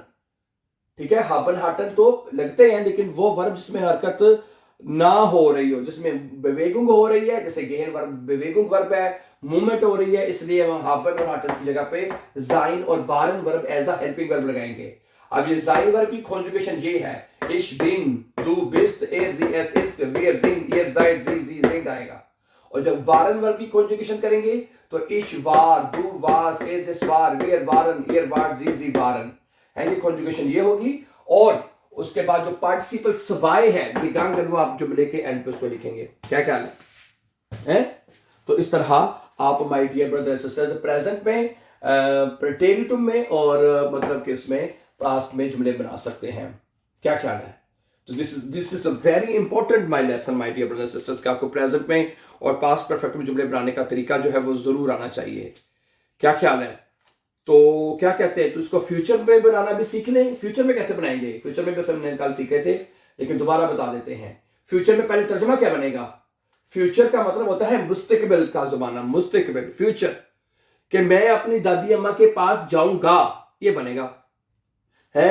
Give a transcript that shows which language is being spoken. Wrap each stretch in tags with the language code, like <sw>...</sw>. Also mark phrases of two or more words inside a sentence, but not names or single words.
<hi>ठीक है,</hi> <de>haben hatten</de> <hi>तो लगते हैं, लेकिन वो वर्ब जिसमें हरकत ना हो रही हो, जिसमें बेवेगुंग हो रही है, जैसे गेहन वर्ब बेवेगुंग वर्ब है, मूवमेंट हो रही है, इसलिए हम हाबन और हाटन की जगह पे जाइन और वारन</hi> <en>verb as a helping verb</en> <hi>लगाएंगे। अब ये जाइन वर्ब की कॉन्जुगेशन ये है,</hi> <de>ich bin, du bist, er, sie, es ist, wir sind, ihr seid, sie sind</de> <hi>आएगा। और जब वारन वर्ब की कॉन्जुगेशन करेंगे तो</hi> <de>ich war, du warst, es war, wir waren, ihr wart, sie waren है।</de> <hi>ये कॉन्जुगेशन ये होगी। और उसके बाद जो पार्टिसिपल सवाए है gegangen, वो आप जुमले के एंड पे उसको लिखेंगे। क्या ख्याल है? तो इस तरह आप</hi> <en>my dear brother and sisters</en> <hi>प्रेजेंट में, प्रेटेरिटुम में और मतलब कि उसमें पास्ट में जुमले बना सकते हैं। क्या ख्याल है? तो</hi> <en>this is a very important my lesson my dear brother and sisters,</en> <hi>कि आपको प्रेजेंट में और</hi> <en>past perfect</en> <hi>में जुमले बनाने का तरीका जो है वो जरूर आना चाहिए। क्या ख्याल है? तो क्या कहते हैं, तो इसको फ्यूचर में बनाना भी सीख लें। फ्यूचर में कैसे बनाएंगे? फ्यूचर में बस हमने कल सीखे थे, लेकिन दोबारा बता देते हैं। फ्यूचर में पहले तर्जमा क्या बनेगा? फ्यूचर का मतलब होता है मुस्तकबिल का जमाना, मुस्तकबिल फ्यूचर, कि मैं अपनी दादी अम्मा के पास जाऊंगा, ये बनेगा है।</hi>